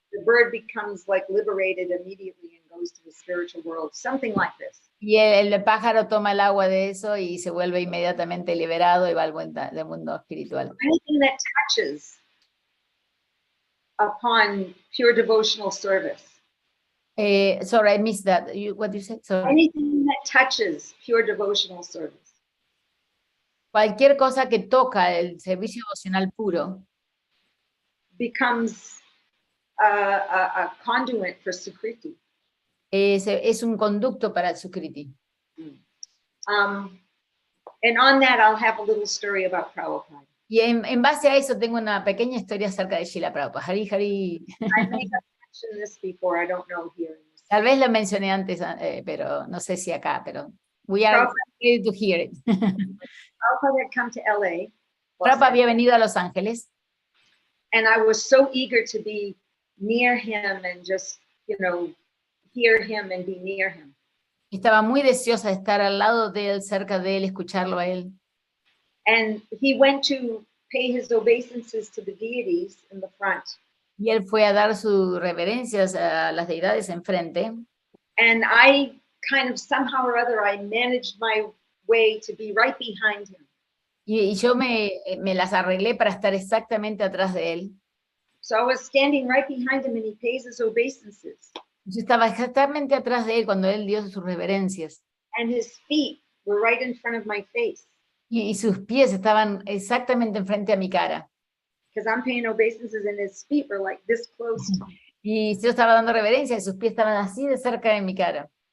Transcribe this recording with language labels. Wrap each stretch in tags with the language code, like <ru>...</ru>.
<en>The bird becomes like liberated immediately and goes to the spiritual world, something like this.</en> <es>Y el pájaro toma el agua de eso y se vuelve inmediatamente liberado y va al mundo espiritual.</es> <en>Anything that touches upon pure devotional service. Sorry, I missed that. What you said? Sorry. Anything that touches pure devotional service</en> <es>Cualquier cosa que toca el servicio devocional puro</es> <en>becomes a conduit for Sukriti.</en> <es>es un conducto para el Sukriti.</es> <en>And on that, I'll have a little story about Prabhupada.</en> <es>Y en base a eso tengo una pequeña historia acerca de Srila Prabhupada.</es> <en>Hari, Hari. I may have mentioned this before, I don't know here.</en> <es>Tal vez lo mencioné antes, pero no sé si acá, pero</es> <en>we are ready to hear it. Prabhupada had come to LA.</en> <es>Prabhupada había venido a Los Ángeles</es> <en>And I was so eager to be near him and just, hear him and be near him.</en> <es>estaba muy deseosa de estar al lado de él, cerca de él, escucharlo a él.</es> <en>And he went to pay his obeisances to the deities in the front.</en> <es>Y él fue a dar sus reverencias a las deidades enfrente.</es> <en>And I kind of somehow or other, I managed my way to be right behind him.</en> <es>Y yo me las arreglé para estar exactamente atrás de él.</es> <en>So I was standing right behind him and he pays his obeisances.</en> <es>Yo estaba exactamente atrás de él cuando él dio sus reverencias.</es> <en>And his feet were right in front of my face.</en> <es>Y sus pies estaban exactamente enfrente a mi cara.</es> <en>Because I'm paying obeisances and his feet were like this close to me.</en> <es>Y yo estaba dando reverencia y sus pies estaban así de cerca de mi cara.</es>